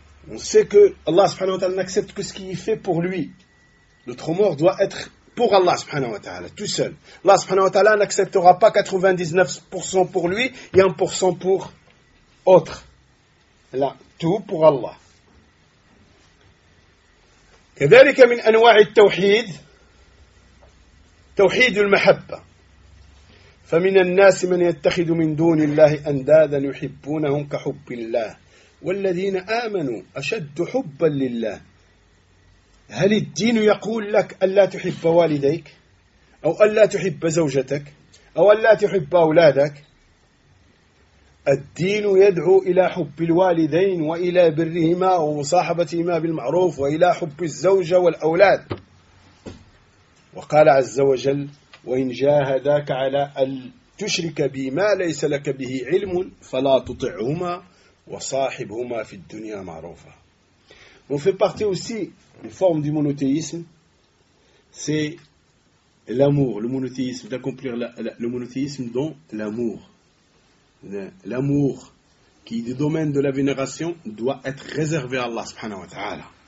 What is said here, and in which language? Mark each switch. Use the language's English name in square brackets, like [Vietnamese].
[French] On sait que Allah [Arabic] سبحانه وتعالى [French] n'accepte que ce qui est fait pour lui. Notre mort doit être pour Allah subhanahu wa ta'ala, tout seul. Allah subhanahu wa ta'ala n'acceptera pas 99% pour lui et 1% pour autre. Là, tout pour Allah. [Arabic] كذلك من أنواع التوحيد توحيد المحبة. فمن الناس من يتخذ من دون الله أندادا يحبونهم كحب الله والذين آمنوا أشد حبا لله. هل الدين يقول لك ألا تحب والديك أو ألا تحب زوجتك أو ألا تحب أولادك؟ الدين يدعو إلى حب الوالدين وإلى برهما ومصاحبتهما بالمعروف وإلى حب الزوجة والأولاد. وقال عز وجل وإن جاهداك على أن تشرك بي ما ليس لك به علم فلا تطعهما وصاحبهما في الدنيا معروفا. [French] On fait partie aussi une forme du monothéisme, c'est l'amour, le monothéisme, d'accomplir le monothéisme dans l'amour. L'amour qui est du domaine de la vénération doit être réservé à Allah subhanahu wa ta'ala.